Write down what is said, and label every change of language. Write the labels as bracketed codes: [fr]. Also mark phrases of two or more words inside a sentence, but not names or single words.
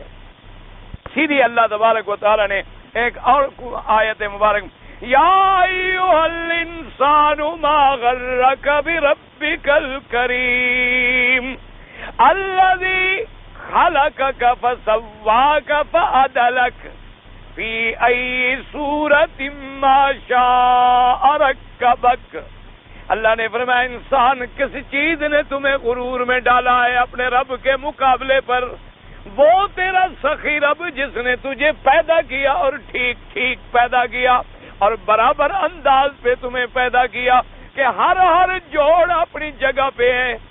[ur] سیدھی اللہ تبارک و تعالی نے ایک اور آیت مبارک، [ar] یا ایھا الانسان ما غرک بربک الکریم الذی خلقک فسواک فعدلک فی ای صورت ما شاء رکبک. [ur] اللہ نے فرمایا انسان کس چیز نے تمہیں غرور میں ڈالا ہے اپنے رب کے مقابلے پر؟ وہ تیرا سخی رب جس نے تجھے پیدا کیا اور ٹھیک ٹھیک پیدا کیا اور برابر انداز پہ تمہیں پیدا کیا کہ ہر جوڑ اپنی جگہ پہ ہے.